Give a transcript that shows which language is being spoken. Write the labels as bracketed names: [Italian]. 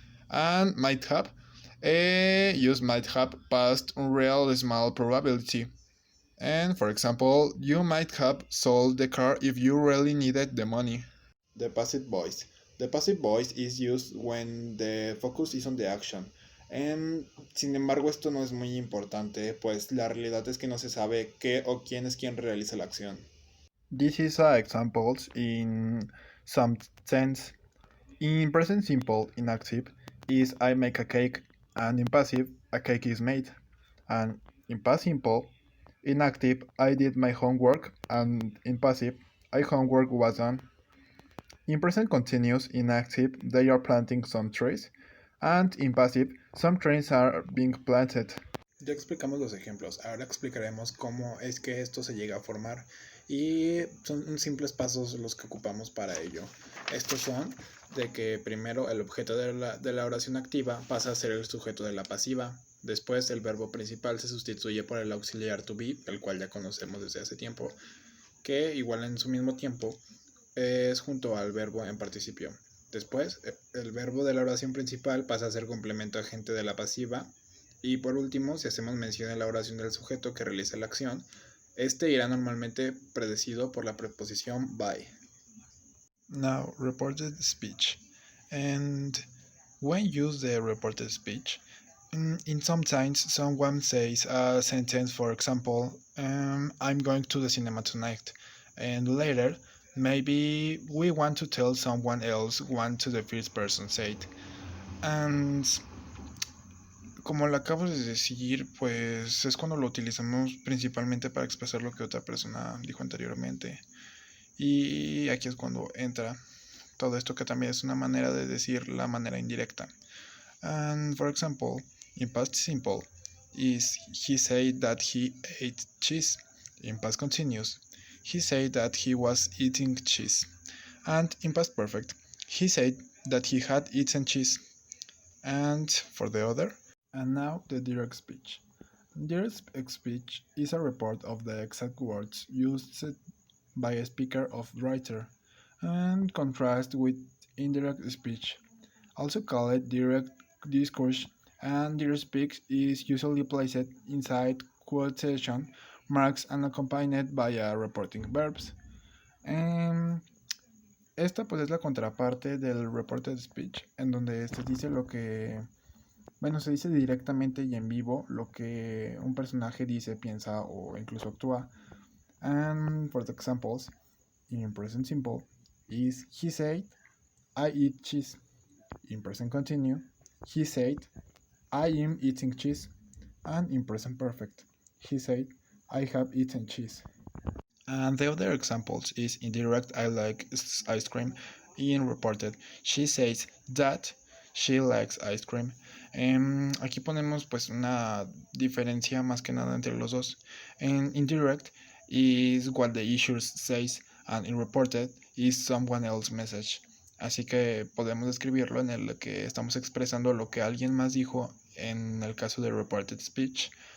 [English] And might have. Use might have past unreal small probability. And for example, you might have sold the car if you really needed the money. The passive voice. The passive voice is used when the focus is on the action. [Spanish] Sin embargo, esto no es muy importante, pues la realidad es que no se sabe qué o quién es quien realiza la acción. [English] This is examples in some sense. In present simple, in active, is I make a cake, and in passive, a cake is made. And in past simple, in active, I did my homework, and in passive, my homework was done. In present continuous, in active, they are planting some trees, and in passive, some trees are being planted. [Spanish] Ya explicamos los ejemplos, ahora explicaremos cómo es que esto se llega a formar y son simples pasos los que ocupamos para ello. Estos son de que primero el objeto de la oración activa pasa a ser el sujeto de la pasiva, después el verbo principal se sustituye por el auxiliar to be, el cual ya conocemos desde hace tiempo, que igual en su mismo tiempo es junto al verbo en participio. Después el verbo de la oración principal pasa a ser complemento agente de la pasiva. Y por último, si hacemos mención en la oración del sujeto que realiza la acción, este irá normalmente predecido por la preposición by. [English] Now, reported speech. And when use the reported speech, in sometimes someone says a sentence, for example, I'm going to the cinema tonight. And later, maybe we want to tell someone else what to the first person said. [Spanish] And como lo acabo de decir, pues es cuando lo utilizamos principalmente para expresar lo que otra persona dijo anteriormente. Y aquí es cuando entra todo esto que también es una manera de decir la manera indirecta. [English] And for example, in past simple is he said that he ate cheese. In past continuous, he said that he was eating cheese. And in past perfect, he said that he had eaten cheese. And for the other, and now the direct speech. Direct speech is a report of the exact words used by a speaker or writer, and contrast with indirect speech, also called direct discourse, and direct speech is usually placed inside quotation marks and accompanied by reporting verbs. [Spanish] Um, Esta pues es la contraparte del reported speech, en donde se dice lo que, bueno, se dice directamente y en vivo lo que un personaje dice, piensa o incluso actúa. [English] And for the examples, in present simple is he said, I eat cheese. In present continue, he said, I am eating cheese. And in present perfect, he said, I have eaten cheese. And the other examples is indirect I like ice cream. In reported, she says that she likes ice cream. [Spanish] Aquí ponemos pues una diferencia más que nada entre los dos. [English] En indirect is what the issuer says and in reported is someone else's message. [Spanish] Así que podemos describirlo en el que estamos expresando lo que alguien más dijo en el caso de reported speech.